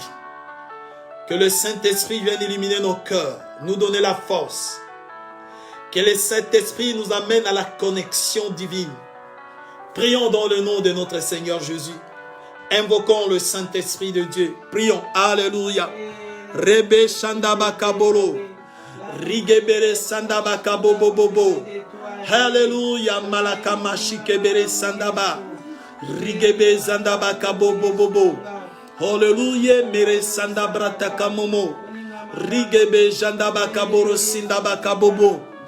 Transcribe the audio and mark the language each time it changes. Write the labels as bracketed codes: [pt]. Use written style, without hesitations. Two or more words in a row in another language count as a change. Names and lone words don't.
[fr] Que le Saint-Esprit vienne illuminer nos cœurs, nous donner la force. Que le Saint-Esprit nous amène à la connexion divine. Prions dans le nom de notre Seigneur Jésus. Invoquons le Saint-Esprit de Dieu. Prions. Alléluia. Rebe Shandabakaboro. Rigebere Sandabakabobobobo. Alléluia. Malakama Shikebere Sandaba. Rigebe Zandabakabobobobo. Alléluia. Mere Sandabratakammomo. Rigebe Jandabakaboro Sindabakabobo.